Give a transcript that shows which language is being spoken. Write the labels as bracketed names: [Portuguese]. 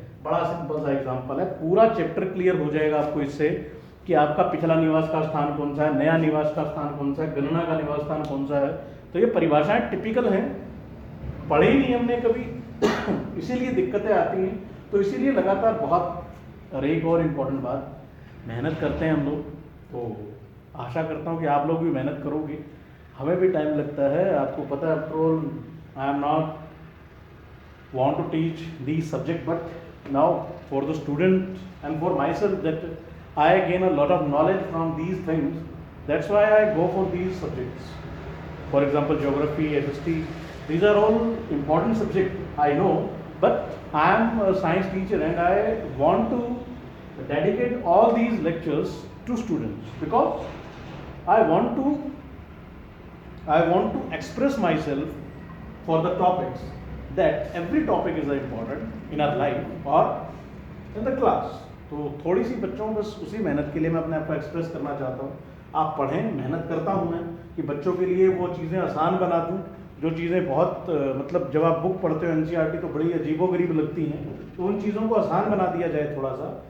[Hindi] बड़ा सिंपल सा एग्जांपल है, पूरा चैप्टर क्लियर हो जाएगा आपको इससे कि आपका पिछला निवास का स्थान कौन सा है, नया निवास का स्थान कौन सा है, गणना का निवास स्थान कौन सा है। तो ये परिभाषाएं टिपिकल हैं, पढ़े ही नहीं हमने कभी इसीलिए दिक्कतें आती हैं। तो इसीलिए लगातार बहुत, और एक और इम्पोर्टेंट बात, मेहनत करते हैं हम लोग, तो आशा करता हूँ कि आप लोग भी मेहनत करोगे। हमें भी टाइम लगता है, आपको पता है, [English] After all I am not want to teach these subject, but now for the student and for myself that I gain a lot of knowledge from these things, that's why I go for these subjects. For example, geography, SST, these are all important subjects, I know, but I am a science teacher and I want to dedicate all these lectures to students because I want to express myself for the topics, that every topic is important in our life or in the class. [Hindi] तो थोड़ी सी बच्चों बस उसी मेहनत के लिए मैं अपने आप को एक्सप्रेस करना चाहता हूँ। आप पढ़ें, मेहनत करता हूँ मैं कि बच्चों के लिए वो चीज़ें आसान बना दूँ जो चीज़ें बहुत मतलब जब आप बुक पढ़ते हो एनसीईआरटी तो बड़ी अजीबोगरीब लगती हैं, तो उन चीज़ों को आसान बना दिया जाए थोड़ा सा।